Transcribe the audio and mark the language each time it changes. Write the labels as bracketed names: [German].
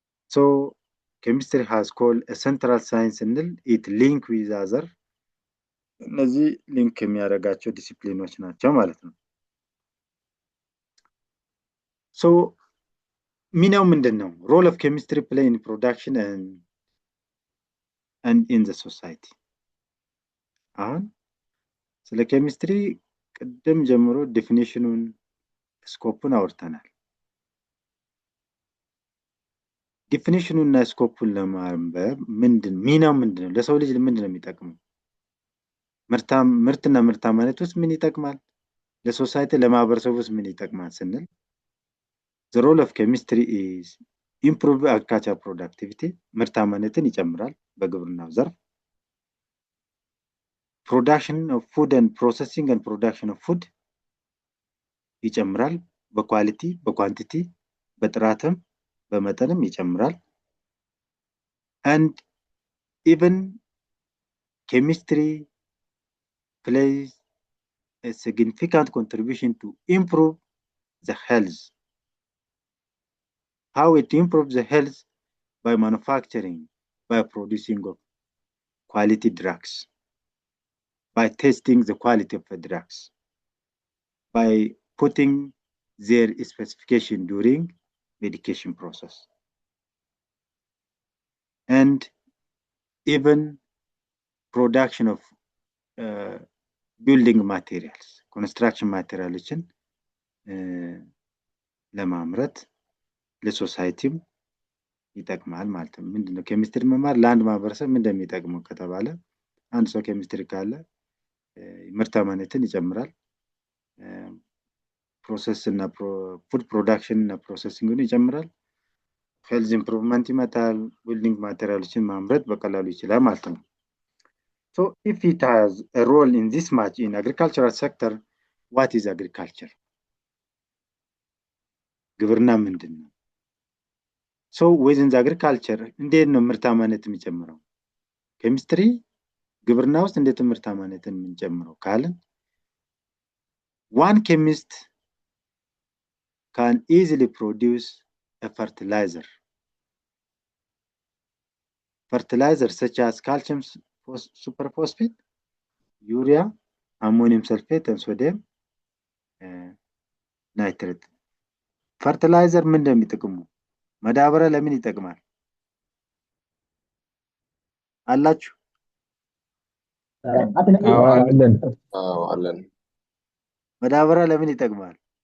[English] So chemistry has called a central science and it link with other [Amharic] እነዚህ ሊንክ የሚያደርጋቸው ዲሲፕሊኖች ናቸው ማለት ነው። [English] So [Amharic] ሚናው ምንድነው? [English] Role of chemistry play in production and in the society. [Amharic] አሁን ስለ ኬሚስትሪ ቅድም ጀምሮ ዴፊኒሽኑን ስኮፑን አውርተናል። ዴፊኒሽኑን እና ስኮፑን ለማንበብ ሚናው ምንድነው? ለሰው ልጅ ምንድነው የሚጠቅመው? ምርትና ምርታማነት ውስጥ ምን ይጠቅማል? ለሶሳይቲ ለማህበረሰቡ ውስጥ ምን ይጠቅማል ስንል [English] the role of chemistry is improve agriculture productivity [Amharic] ምርታማነትን ይጨምራል በግብርናው ዘርፍ [English] production of food and processing and production of food [Amharic] ይጨምራል በኳሊቲ በኳንቲቲ በጥራትም በመጠንም ይጨምራል [English] and even chemistry plays a significant contribution to improve the health. How it improves the health? By manufacturing, by producing of quality drugs, by testing the quality of the drugs, by putting their specification during medication process. And even production of building materials, construction materials [Amharic] ለማምረት ለሶሳይቲም ይጠቅማል ማለት ነው ምንድነው ኬሚስትሪ መማር ለአንድ ማህበረሰብ ምን እንደሚጠቅመው ከተባለ አንድ ሰው ኬሚስትሪ ካለ ምርታማነትን ይጨምራል ፕሮሰስ እና ፉድ ፕሮዳክሽን እና ፕሮሰሲንግን ይጨምራል ሄልዝ ኢምፕሩቭመንት ይመጣል ቢልዲንግ ማቴሪያሎችን ማምረት በቀላሉ ይችላል ማለት ነው [English] So if it has a role in this much in agricultural sector, what is agriculture? [Amharic] ግብርና ምንድነው? [English] So within the agriculture, [Amharic] እንዴት ነው ምርታማነት የሚጨምረው? ኬሚስትሪ ግብርና ውስጥ እንዴት ምርታማነትን የምንጨምረው ካልን [English] one chemist can easily produce a fertilizer. Fertilizer such as calcium superphosphate, urea, ammonium sulfate, and sodium nitrate. [Amharic] Fertilizer ምን እንደሚጠቅሙ ማዳበሪያ ለምን ይጠቅማል አላችሁ አለን ማዳበሪያ ለምን ይጠቅማል